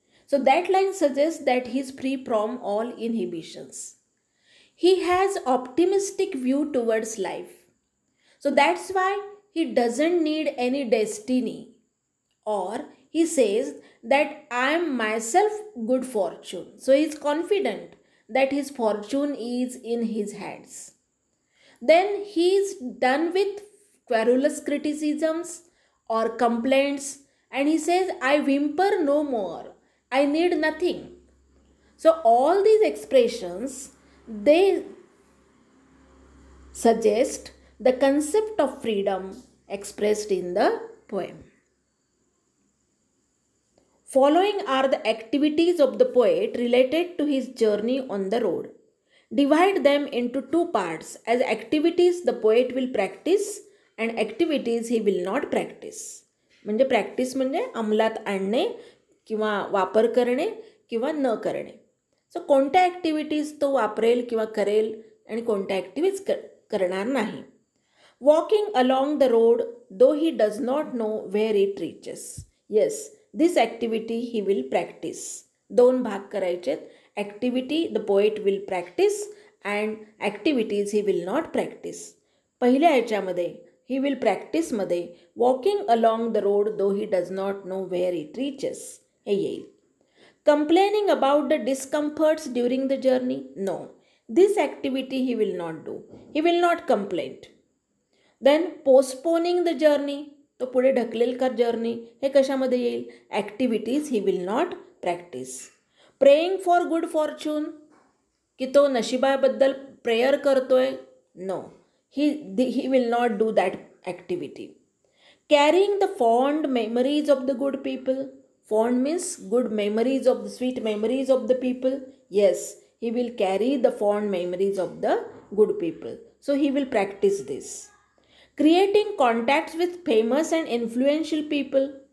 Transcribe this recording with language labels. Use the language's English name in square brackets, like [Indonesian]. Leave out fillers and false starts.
[English] So that line suggest that he is free from all inhibitions. He has optimistic view towards life. So that's why he doesn't need any destiny. Or he says that I am myself good fortune. So he is confident that his fortune is in his hands. Then he is done with querulous criticisms or complaints and he says, I whimper no more. I need nothing. So all these expressions, they suggest the concept of freedom expressed in the poem. Following are the activities of the poet related to his journey on the road. Divide them into two parts. As activities the poet will practice and activities he will not practice. [Marathi] म्हणजे practice म्हणजे अंमलात आणणे किंवा वापर करणे किंवा न करणे. सो कोणत्या ॲक्टिव्हिटीज तो वापरेल किंवा करेल आणि कोणत्या ॲक्टिव्हिटीज करणार नाही. [English] Walking along the road though he does not know where it reaches. Yes, this activity he will practice. [Marathi] दोन भाग करायचेत. [English] Activity the poet will practice and activities he will not practice. [Marathi] पहिल्या ह्याच्यामध्ये [English] he will प्रॅक्टिसमध्ये walking along the road though he does not know where it reaches [Marathi] हे येईल. [English] Complaining about the discomforts during the journey? No. This activity he will not do. He will not complain. Then postponing the journey. [Marathi] तो पुढे ढकलेल का journey हे कशामध्ये येईल? [English] Activities he will not practice. Praying for good fortune? [Marathi] की तो नशिबाबद्दल prayer करतोय? [English] No, he will not do that activity. Carrying the fond memories of the good people. Fond means good memories of the sweet memories of the people. Yes, he will carry the fond memories of the good people. So he will practice this. Creating contacts with famous and influential people.